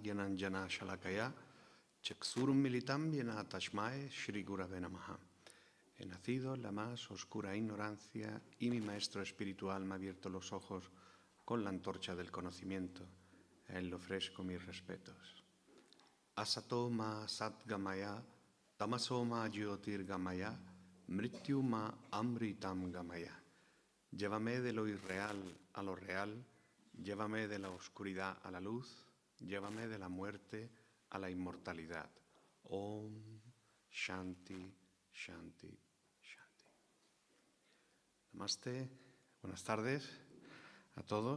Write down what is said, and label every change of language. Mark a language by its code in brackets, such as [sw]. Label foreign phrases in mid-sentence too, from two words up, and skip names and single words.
[sa] ज्ञानाञ्जन शलाकया चक्षुर् उन्मीलितं येन तस्मै श्री गुरवे नमः. [es] He nacido en la más oscura ignorancia y mi maestro espiritual me ha abierto los ojos con la antorcha del conocimiento. A él le ofrezco mis respetos. [sa] असतो मा सद्गमय, तमसो मा ज्योतिर्गमय, मृत्यु मा अमृतं गमय. [es] Llévame de lo irreal a lo real. Llévame de la oscuridad a la luz, llévame de la muerte a la inmortalidad. [sa] ॐ शान्ति, शान्ति, शान्ति. [es] Namaste, buenas tardes a todos.